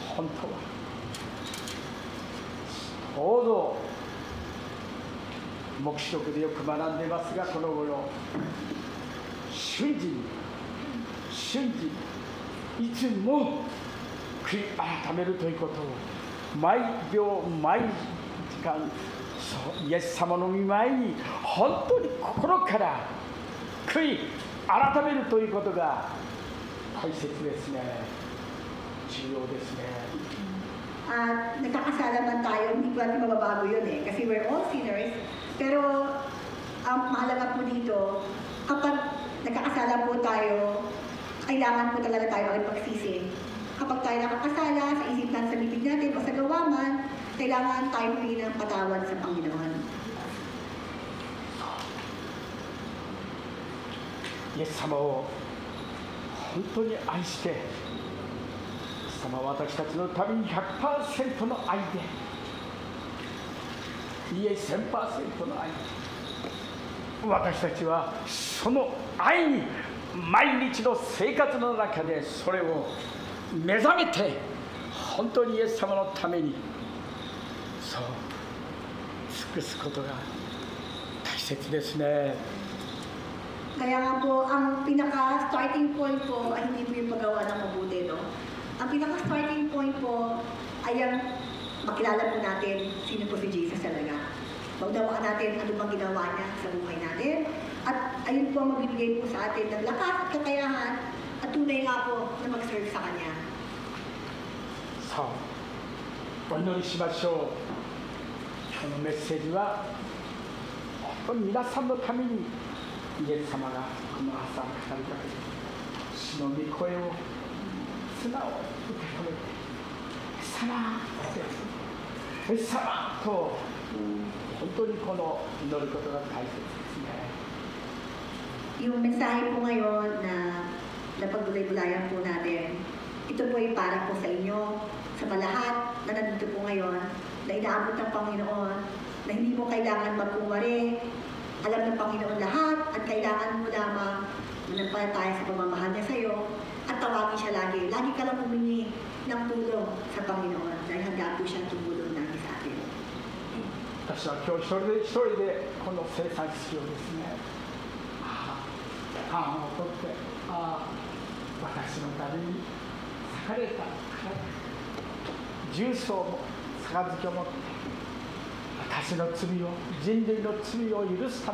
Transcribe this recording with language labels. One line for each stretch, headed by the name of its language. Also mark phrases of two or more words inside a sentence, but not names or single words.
Japanese: 本当はちょうど黙示録でよく学んでいますが、この頃瞬時にいつも悔い改めるということを毎秒毎時間、イエス様の御前に本当に心から悔い改めるということが大切ですね。重要ですね。
Filipino: Nagkakasala man tayo, hindi ko natin mababago yun kasi
English: we're all sinners.
Filipino: Pero ang mahalaga po dito, kapag nagkakasala po tayo, kailangan po talaga tayo ay pagsisi. Kapag tayo nakakasala sa isip natin, sa bibig natin o sa gawa man, kailangan tayo humingi ng patawad sa Panginoon.
Japanese: イエス様を本当に愛して、イエス様は私たちのために 100% の愛で、いえ 1000% の愛で、私たちはその愛に毎日の生活の中でそれを目覚めて、本当にイエス様のためにそう尽くすことが大切ですね。
Filipino: Kaya nga po, ang pinaka-
English: starting point
Filipino: po ay hindi po yung paggawa ng mabuti, no? Ang pinaka-
English: starting point
Filipino: po ay ang makilala po natin sino po si Jesus talaga. Maunawaan natin ano bang ginawa niya sa buhay natin. At ayun po ang magbibigay po sa atin ng lakas at kakayahan at tunay nga po na mag-serve sa Kanya.
Japanese: さあ、お祈りしましょう。このメッセージは本当に皆さんのためにイエス様がこの朝語りかけて主の御声を素直に受け止めて「イエス様」って「イエス様」と本当にこの祈ることが大切ですね。
Filipino: Yung mensahe po ngayon na napagbulay-bulayan po natin, ito po ay para po sa inyo, sa lahat na nandito po ngayon, na inaabot ng Panginoon, na hindi mo kailangan magkumari, alam ng Panginoon lahat, at kailangan mo lamang manampalataya sa pamamahal niya sa iyo, at tawagin siya lagi. Lagi ka lang humingi ng tulong sa Panginoon, dahil handa po siya tumulong lagi sa atin.
Japanese: 私は今日一人でこの生産式をですね、パンを取って、私のために裂かれた重曹も杯を持って、私の罪を、人類の罪を許すた